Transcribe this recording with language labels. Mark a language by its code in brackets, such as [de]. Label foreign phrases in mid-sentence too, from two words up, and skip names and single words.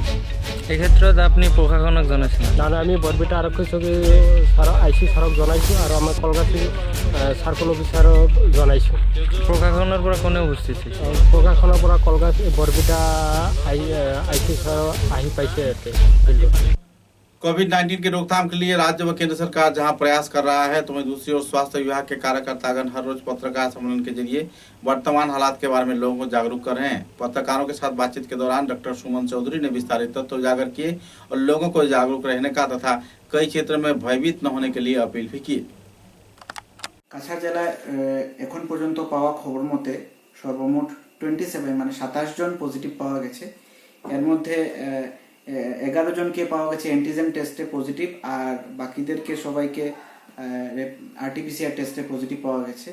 [as] এই ক্ষেত্ৰত আপুনি প্ৰশাসনক জনাইছিল? না আমি বৰপেটা আৰক্ষী চকী ছাৰক আইচি ছাৰক জনাইছোঁ আৰু আমাৰ কলগাছী [en] circle officer [as] জনাইছোঁ। প্ৰশাসনৰ পৰা কোনে উপস্থিত? প্ৰশাসনৰ পৰা কলগাছী বৰপেটা আইচি ছাৰ আহি পাইছে ইয়াতে ফিল্ডত। [hi] कोविड-19 की रोकथाम के लिए राज्य व केंद्र सरकार जहां प्रयास कर रहा है, तो वहीं दूसरी ओर स्वास्थ्य विभाग के कार्यकर्तागण हर रोज पत्रकार सम्मेलन के जरिए वर्तमान हालात के बारे में लोगों को जागरूक कर रहे हैं। पत्रकारों के साथ बातचीत के दौरान डॉक्टर सुमन चौधरी ने विस्तारित तथ्य उजागर किए और लोगों को जागरूक रहने का तथा कई क्षेत्रों में भयभीत न होने के लिए अपील भी की। [bn] কাছাড় জেলায় এখন পর্যন্ত পাওয়া খবর মতে সর্বমোট 27 মানে 27 জন পজিটিভ পাওয়া গেছে। এর মধ্যে 11 জনকে পাওয়া গেছে [en] antigen test [bn] পজিটিভ আর বাকিদেরকে সবাইকে [en] RT-PCR test [bn] পজিটিভ পাওয়া গেছে।